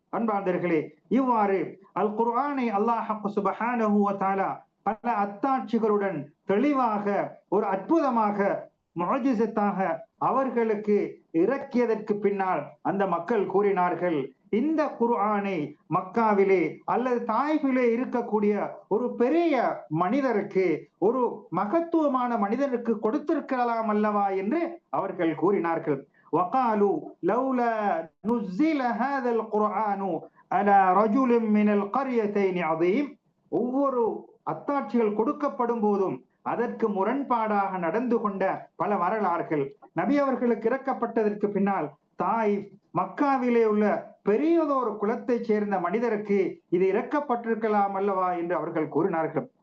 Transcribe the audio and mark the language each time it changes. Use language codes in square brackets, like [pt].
[ta] அன்பார்ந்தவர்களே, இவ்வாறு அல் குர்ஆனை அல்லாஹ் சுப்ஹானஹு வ தஆலா பல அத்தாட்சிகளுடன் தெளிவாக ஒரு அற்புதமாக முஅஜிஸத்தாக அவர்களுக்கு இறக்கியதற்கு பின்னால் அந்த மக்கள் கூறினார்கள், இந்த குர்ஆனை மக்காவிலே அல்லது தாயிஃபிலே இருக்கக்கூடிய ஒரு பெரிய மனிதருக்கு, ஒரு மகத்துவமான மனிதருக்கு கொடுத்திருக்கலாம் அல்லவா என்று அவர்கள் கூறினார்கள். [ar] وقالوا لولا نزل هذا القرآن على رجل من القريتين عظيم. [ta] ஒவ்வொரு அத்தாட்சிகள் கொடுக்கப்படும் போதும் அதற்கு முரண்பாடாக நடந்து கொண்ட பல வரலாறுகள். நபி அவர்களுக்கு இறக்கப்பட்டதற்கு பின்னால் தாயிஃப் மக்காவிலே உள்ள பெரியதொரு குலத்தை சேர்ந்த மனிதருக்கு இது இறக்கப்பட்டிருக்கலாம் அல்லவா என்று அவர்கள் கூறினார்கள்.